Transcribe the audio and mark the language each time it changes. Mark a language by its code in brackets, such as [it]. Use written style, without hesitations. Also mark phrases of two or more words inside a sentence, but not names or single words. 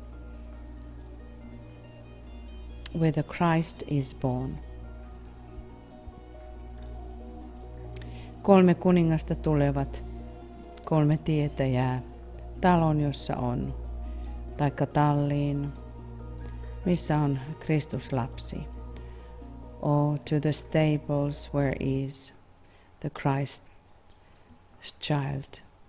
[en] where the Christ is born. [fi] 3 kuningasta tulevat, 3 tietäjää, talon jossa on, taikka talliin, missä on Kristus lapsi, [en] or to the stables where is the Christ child.